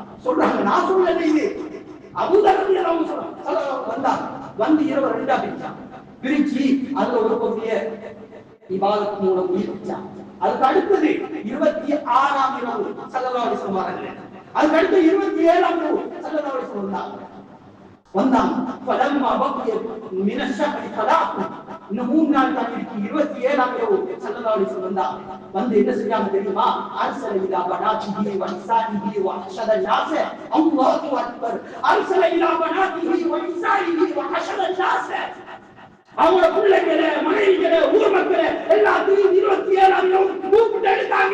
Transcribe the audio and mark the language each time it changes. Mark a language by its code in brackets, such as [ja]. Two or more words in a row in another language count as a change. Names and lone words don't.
[ta] சொல்றாங்க, நான் சொல்லல, இது அபூதர் [ar] رضي الله عنه صلى الله [ta] வந்தாங்க. வந்து இரவு ரெண்டா பிரிச்சு அதுல ஒரு பகுதிய இபாதத் மூலம் முடிச்சாங்க. அதுக்கு அடுத்தது 26ஆம் இரவு [ar] صلى الله عليه وسلم [ta] வரல. அதுக்கு அடுத்து 27ஆம் இரவு [ar] صلى الله عليه وسلم [ta] வந்தாங்க. [ar] فلما بقي من الشهر ثلاث [ta] இன்னும் 3 நாள் தான் இருக்கு. 27ஆம் இரவு [ar] صلى الله عليه وسلم [ta] வந்தாங்க. வந்து என்ன செஞ்சாங்க தெரியுமா? [ar] أرسل إلى بناته ونسائه وحشد الناس الله أكبر. أرسل إلى بناته ونسائه وحشد الناس [ta] அவங்க பிள்ளைகளை, மனைவிகளை, ஊர் மக்களை எல்லாத்தையும் 27ஆம் இரவு கூப்பிட்டு எடுத்தாங்க.